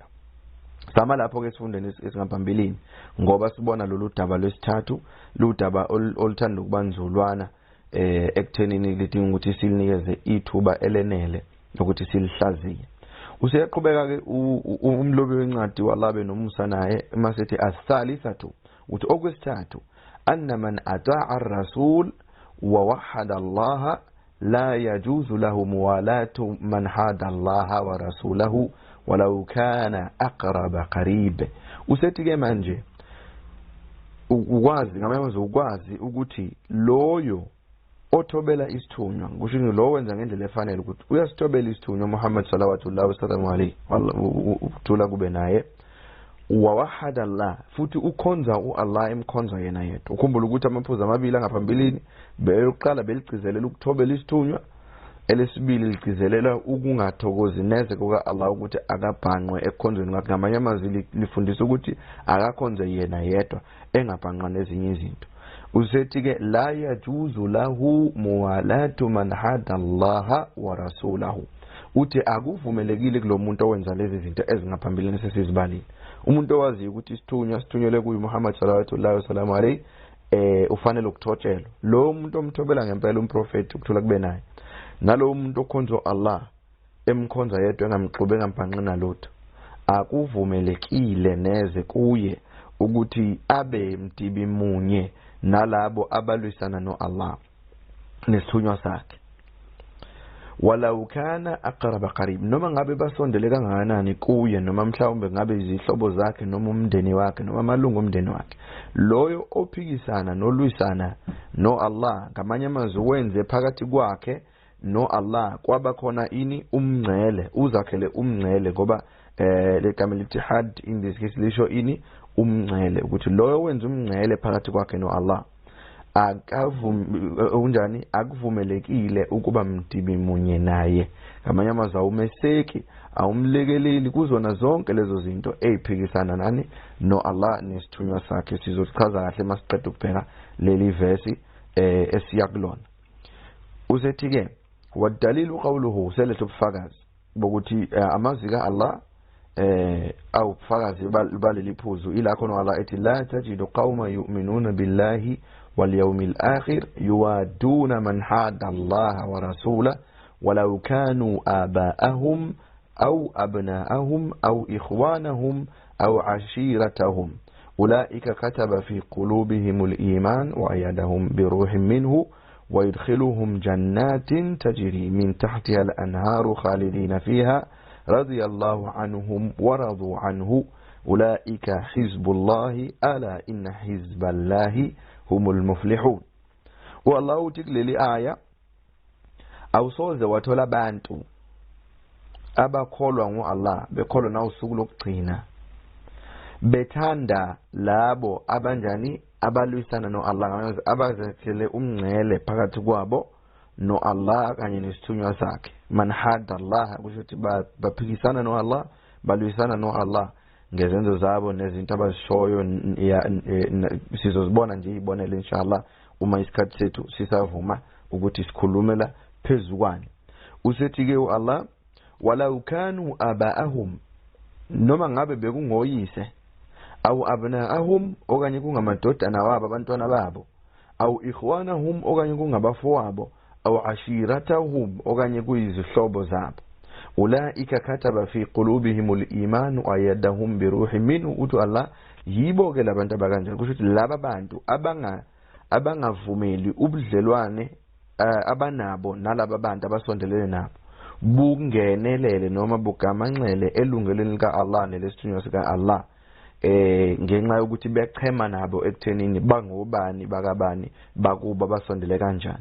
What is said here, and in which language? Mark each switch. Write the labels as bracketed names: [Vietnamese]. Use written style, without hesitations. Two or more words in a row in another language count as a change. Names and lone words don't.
[Zulu] Sama lapho ke sifundeni esingaphambilini, ngoba sibona lolu daba lwesithathu, ludaba oluthanda ukubanzulwana ekuthenini lidinga ukuthi silinikeze ithuba elenele ukuthi silihlaziye. Useyaqhubeka ke umlobi wencwadi walabe nomusa naye masithi as-salisatu, uthi okwesithathu [Arabic] أن من أطاع الرسول ووحد الله لا يجوز له موالاة من حاد الله ورسوله ولو كان أقرب قريب. [Zulu] Usethi ke manje ukwazi ngamanye ukwazi ukuthi loyo othobela isithunywa, kusho lo wenza ngendlela efanele ukuthi uyasithobela isithunywa Muhammad [Arabic] صلى الله عليه وسلم [Zulu] kube naye [Arabic] ووحد الله, [Zulu] futhi ukhonza uAllah emkhonza yena yedwa. Ukhumbula ukuthi amaphuzu amabili angaphambilini beyokuqala beligcizelela ukuthobela isithunywa, elesibili ligcizelela ukungathokozi neze kuka Allah ukuthi akabhanqwe ekukhonzweni kwakhe. Ngamanye amazwi lifundisa ukuthi akakhonze yena yedwa engabhanqwa nezinye izinto. Usethi ke [Arabic] لا يجوز له موالاة من حاد الله ورسوله, [Zulu] uthi akuvumelekile kulomuntu owenza lezi zinto ezingaphambilini sesizibalile. Umuntu owazi ukuthi sithunyelwe kuyi Muhammad [Arabic] صلى الله عليه وسلم [Zulu] ufanele ukuthotshelwa. Lo muntu omthobela ngempela umprofeti ukuthola kube naye, nalo muntu okhonza Allah emkhonza yedwa engamxube engambhanqi nalutho, akuvumelekile neze kuye ukuthi abe mdibi munye nalabo abalwisana no Allah nesithunywa sakhe. [Arabic] ولو كان أقرب قريب, [Zulu] noma ngabe basondele kangakanani kuye, noma mhlawumbe ngabe izihlobo zakhe noma umndeni wakhe noma amalungu omndeni wakhe, loyo ophikisana nolwisana no Allah, ngamanye amazwi wenze phakathi kwakhe no Allah kwaba khona ini umngcele, uzakhele umngcele, ngoba legama litihad [English] in this case [Zulu] lisho ini umngcele, ukuthi loyo wenza umngcele phakathi kwakhe no Allah akuvumelekile ukuba mdibi munye naye. Ngamanye amazwi awumeseki, awumlekeleli kuzona zonke lezo zinto eziphikisana nani no Allah nesithunywa sakhe. Sizochaza kahle masiqeda ukubheka leli verse esiyakulona. Usethi ke [Arabic] والدليل قوله, [Zulu] selethe ubufakazi bokuthi amazwi ka Allah au ubufakazi baleli phuzu ilakho no Allah ethi [Arabic] لا تجد قوما يؤمنون بالله واليوم الآخر يوادون من حاد الله و رسوله ولو كانوا آباءهم أو أبناءهم أو إخوانهم أو عشيرتهم أولئك كتب في قلوبهم الإيمان وأيدهم بروح منه ويدخلهم جنات تجري من تحتها الأنهار خالدين فيها رضي الله عنهم ورضوا عنه أولئك حزب الله ألا إن حزب الله هم المفلحون. والله تقلي آية أو صوز وتولى بانتو أبا قولوا الله بقولوا ناو سقلوا قينا [Zulu] bethanda labo abanjani abalwisana no Allah, abazakhele umngcele phakathi kwabo no Allah kanye nesithunywa sakhe. [Arabic] من حاد الله, [Zulu] kusho ukuthi baphikisana no Allah, balwisana no Allah ngezenzo zabo nezinto abazishoyo. Sizozibona nje ibonele inshallah uma isikhathi sethu sisavuma ukuthi sikhulumela phezukwane. Usethi ke [Arabic] Allah ولو كانوا آباءهم, [Zulu] noma ngabe bekungoyise, [Arabic] أو أبناءهم, [Zulu] okanye kungamadodana wabo abantwana babo, [Arabic] أو إخوانهم, [Zulu] okanye kungabafowabo, [Arabic] أو عشيرتهم, [Zulu] okanye kuyizihlobo zabo, [Arabic] أولئك كتب في قلوبهم الإيمان وأيدهم بروح منه, [Zulu] uthi Allah yibo ke labantu abakanjalo kusho ukuthi laba bantu abangavumeli ubudlelwane abanabo nalaba bantu abasondelene nabo bungenelele noma bugamanxele elungelweni lika Allah nelesithunywa sika Allah ngenxa yokuthi bechema nabo ekuthenini bangobani bakabani bakuba basondele kanjani.